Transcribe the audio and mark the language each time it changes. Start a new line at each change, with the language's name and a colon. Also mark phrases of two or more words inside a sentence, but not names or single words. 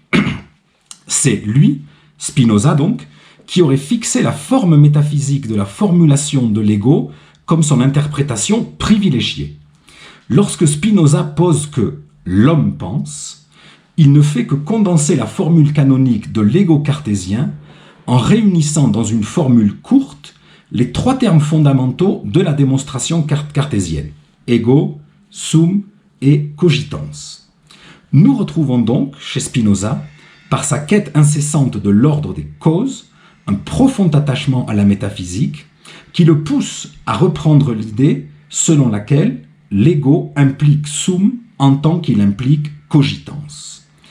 French: C'est lui, Spinoza donc, qui aurait fixé la forme métaphysique de la formulation de l'ego comme son interprétation privilégiée. Lorsque Spinoza pose que l'homme pense, il ne fait que condenser la formule canonique de l'ego cartésien en réunissant dans une formule courte les 3 termes fondamentaux de la démonstration cartésienne,
Latin: ego, sum et cogitans.
French: Nous retrouvons donc chez Spinoza, par sa quête incessante de l'ordre des causes, un profond attachement à la métaphysique qui le pousse à reprendre l'idée selon laquelle l'ego implique sum en tant qu'il implique cogitans.